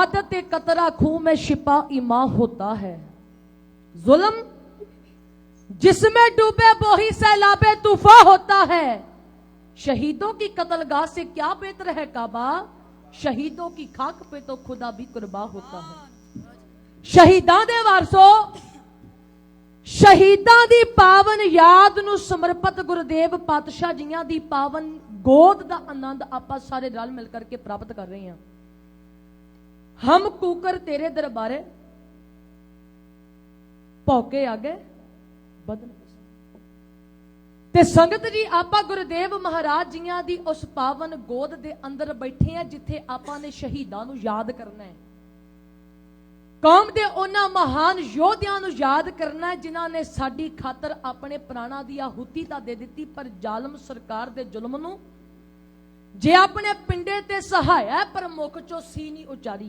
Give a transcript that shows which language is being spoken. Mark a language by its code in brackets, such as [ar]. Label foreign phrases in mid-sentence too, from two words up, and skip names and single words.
[ur] شہادت قطرہ خوں میں چھپا ایماں ہوتا ہے۔ ظلم جس میں ڈوبے وہ ہی سیلابِ طوفاں ہوتا ہے. شہیدوں کی قتل گاہ سے کیا بہتر ہے کعبہ، شہیدوں کی خاک پہ تو خدا بھی قرباں ہوتا ہے. [pa] ਸ਼ਹੀਦਾਂ ਦੇ ਵਾਰਸੋ, ਸ਼ਹੀਦਾਂ ਦੀ ਪਾਵਨ ਯਾਦ ਨੂੰ ਸਮਰਪਿਤ ਗੁਰਦੇਵ ਪਾਤਸ਼ਾਹ ਜੀਆਂ ਦੀ ਪਾਵਨ ਗੋਦ ਦਾ ਆਨੰਦ ਆਪਾਂ ਸਾਰੇ ਰਲ ਮਿਲ ਕਰਕੇ ਪ੍ਰਾਪਤ ਕਰ ਰਹੇ ਹਾਂ। ਹਮ ਕੂਕਰ ਤੇਰੇ ਦਰਬਾਰੇ ਭਉਕੇ ਆਗੇ ਬਦਨ ਤੇ ਸੰਗਤ ਜੀ ਆਪਾਂ ਗੁਰਦੇਵ ਮਹਾਰਾਜ ਜੀਆਂ ਦੀ ਉਸ ਪਾਵਨ ਗੋਦ ਦੇ ਅੰਦਰ ਬੈਠੇ ਹੈਂ ਜਿੱਥੇ ਆਪਾਂ ਨੇ ਸ਼ਹੀਦਾਂ ਨੂੰ ਯਾਦ ਕਰਨਾ ਹੈ। ਕੌਮ ਦੇ ਉਨ੍ਹਾਂ ਮਹਾਨ ਯੋਧਿਆਂ ਨੂੰ ਯਾਦ ਕਰਨਾ ਹੈ ਜਿਨ੍ਹਾਂ ਨੇ ਸਾਡੀ ਖ਼ਾਤਰ ਆਪਣੇ ਪ੍ਰਾਣਾਂ ਦੀ ਆਹੂਤੀ ਤਾਂ ਦੇ ਦਿੱਤੀ, ਪਰ ਜ਼ਾਲਮ ਸਰਕਾਰ ਦੇ ਜ਼ੁਲਮ ਨੂੰ ਜੇ ਆਪਣੇ ਪਿੰਡੇ ਤੇ ਸਹਾਇਆ ਪਰ ਮੁੱਖ ਚੋਂ ਸੀ ਨਹੀਂ ਉਚਾਰੀ।